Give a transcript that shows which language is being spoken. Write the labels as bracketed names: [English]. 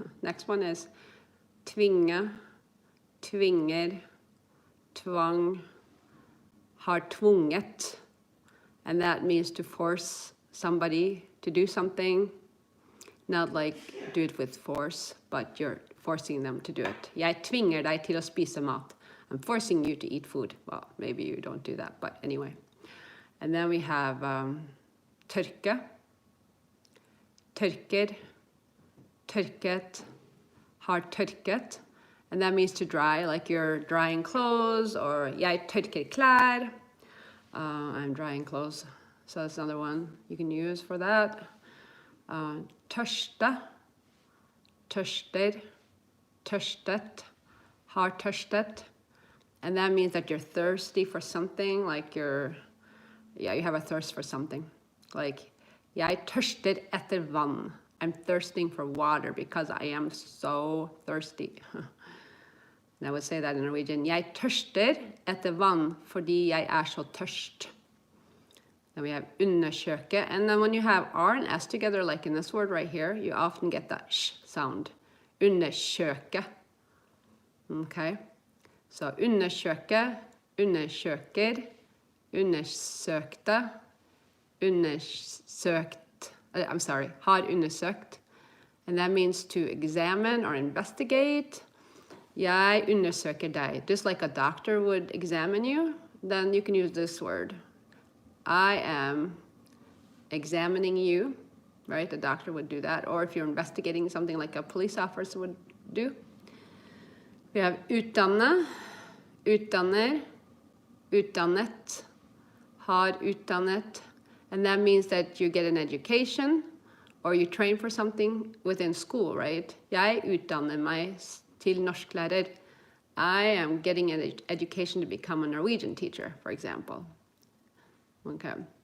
[English] Next one is [Norwegian] tvinge, tvinger, tvang, har tvunget. [English] And that means to force somebody to do something, not like do it with force, but you're forcing them to do it. [Norwegian] Jeg tvinger deg til å spise mat. [English] I'm forcing you to eat food. Well, maybe you don't do that, but anyway. And then we have [Norwegian] tørke, tørker, tørket, har tørket. [English] And that means to dry, like you're drying clothes, or [Norwegian] jeg tørker klær. [English] I'm drying clothes, so that's another one you can use for that. [Norwegian] Tørste, tørster, tørstet, har tørstet. [English] And that means that you're thirsty for something, like you have a thirst for something. [Norwegian] Like, jeg tørster etter vann. [English] I'm thirsting for water because I am so thirsty. And I would say that in Norwegian. [Norwegian] Jeg tørster etter vann fordi jeg så tørst. [English] Then we have undersøke. And then when you have R and S together, like in this word right here, you often get that sh sound. [Norwegian] Undersøke. Okay. So undersøke, undersøker, undersøkte, undersøkt. [English] I'm sorry, [Norwegian] har undersøkt. [English] And that means to examine or investigate. [Norwegian] Jeg undersøker deg. [English] Just like a doctor would examine you, then you can use this word. I am examining you, right? The doctor would do that. Or if you're investigating something like a police officer would do. We have [Norwegian] utdanne, utdanner, utdannet, har utdannet. [English] And that means that you get an education or you train for something within school, right? [Norwegian] Jeg utdanner meg til norsklærer. [English] I am getting an education to become a Norwegian teacher, for example. Okay.